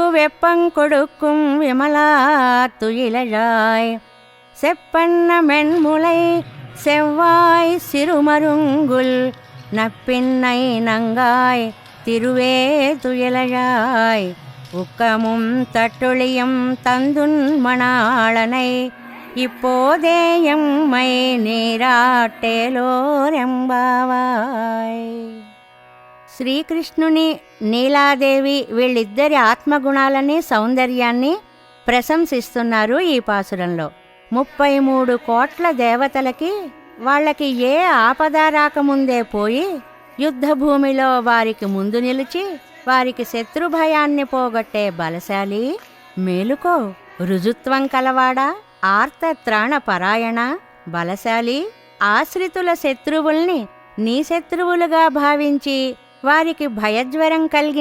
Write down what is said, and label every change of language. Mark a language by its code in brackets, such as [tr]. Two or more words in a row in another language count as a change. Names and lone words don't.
[ta] வெப்பங்கொடுக்கும் விமலா துயிலழாய் செப்பன்ன மென்முலை செவ்வாய் சிறுமருங்குல் நப்பின்னை நங்காய் திருவே துயிலழாய் உக்கமும் தட்டொழியும் தந்துன் மணாளனை இப்போதே எம்மை నీరాటేలోరెంబావాయ్. [te] శ్రీకృష్ణుని నీలాదేవి వీళ్ళిద్దరి ఆత్మగుణాలని సౌందర్యాన్ని ప్రశంసిస్తున్నారు ఈ పాసురంలో. 33 కోట్ల దేవతలకి వాళ్ళకి ఏ ఆపద రాకముందే పోయి యుద్ధభూమిలో వారికి ముందు నిలిచి వారికి శత్రుభయాన్ని పోగొట్టే బలశాలి, మేలుకో రుజుత్వం కలవాడా, ఆర్త త్రాణ పరాయణ, బలశాలి, ఆశ్రితుల శత్రువుల్ని నీ శత్రువులుగా భావించి వారికి భయజ్వరం కలిగి